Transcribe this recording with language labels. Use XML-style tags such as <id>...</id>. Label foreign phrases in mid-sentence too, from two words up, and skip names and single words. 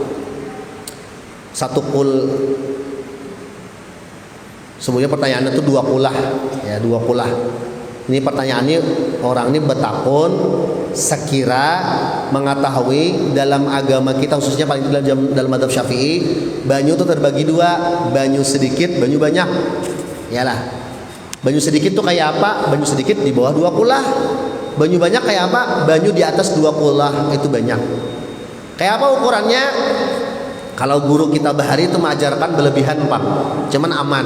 <bjn>Sebenarnya pertanyaannya itu 2 kullah, ya 2 kullah. Ini pertanyaannya orang ini betakun sekira mengetahui dalam agama kita, khususnya paling dalam mazhab Syafi'i, banyu itu terbagi 2, banyu sedikit, banyu banyak. Yalah. Banyu sedikit itu kayak apa? Banyu sedikit di bawah 2 kullah. Banyu banyak kayak apa? Banyu di atas 2 kullah, itu banyak. Kayak apa ukurannya? Kalau guru kita bahari itu mengajarkan berlebihan 4, cuman aman.</bjn>